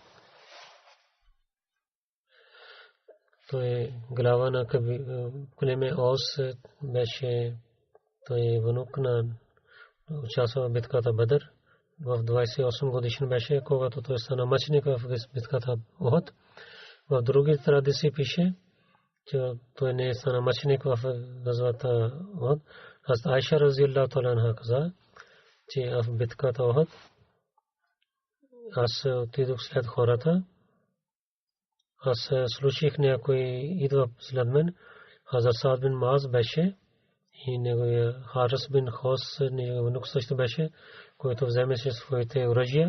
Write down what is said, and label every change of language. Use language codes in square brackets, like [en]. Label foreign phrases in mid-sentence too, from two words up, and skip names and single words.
[bg] Той глава на племе Ос беше, той внук на участва в битката Бадър. В 28 годишен беше, когато той стана мъченик в битката Ухуд. В други традиции пише, че той не стана мъченик в газвата Ухуд. Аз Айша [ar] رضي الله تعالى عنها [bg] каза, че в битката Ухуд аз отидох след хората. Аз слушах някой идва след мен. Хазрат Саад бин Мааз беше и неговия Харис бин Хос, неговия внук също беше, който вземеше своите оръжия.